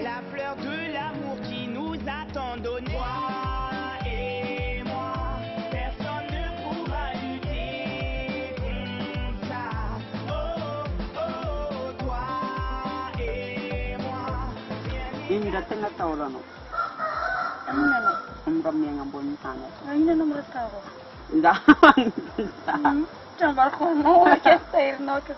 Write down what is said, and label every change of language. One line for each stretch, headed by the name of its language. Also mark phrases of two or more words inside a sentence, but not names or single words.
French: La fleur de l'amour qui nous a tant donné. Toi et moi, personne ne pourra lutter contre ça. Oh, oh, toi et moi, rien
Malagasy: iny raha tegna atahoranao Aminano. amramiagna ambony tany Inona no miratavo? nda
Portuguese: Trabalho com amor, que é sério, não que